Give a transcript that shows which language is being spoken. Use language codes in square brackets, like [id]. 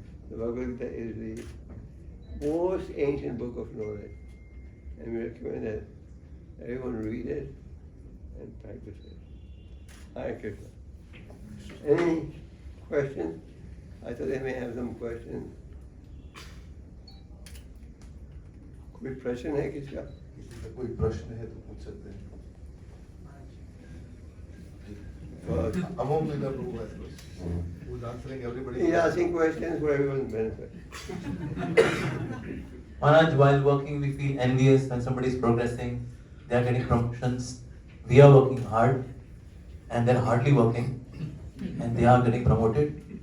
[en] The Bhagavad Gita is the most ancient book of knowledge. And we recommend that everyone read it and practice it. Hare Krishna. Any questions? I thought they may have some questions. [hi] कोई प्रश्न है किसका? किसी का कोई प्रश्न है तो पूछ सकते हैं. [en] Amoghlila Prabhu has questions. Who's answering everybody? He's asking questions for everyone's benefit. Maharaj, while working, we feel envious when somebody is progressing, they are getting promotions. We are working hard and they're hardly working and they are getting promoted.